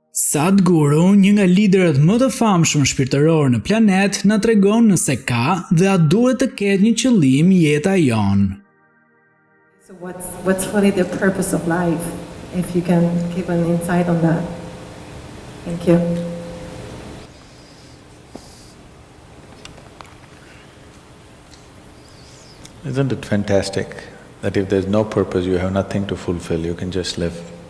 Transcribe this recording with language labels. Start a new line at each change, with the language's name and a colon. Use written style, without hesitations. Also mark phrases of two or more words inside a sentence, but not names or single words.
Albanian: Sadhguru, një nga liderët më të famshëm shpirtëror në planet, na tregon nëse ka dhe a duhet të ketë një qëllim jeta jonë.
English: So what's really the purpose of life? If you can give an insight on that. Thank you. Isn't it fantastic that if there's no purpose, you have nothing to fulfill, you can just live?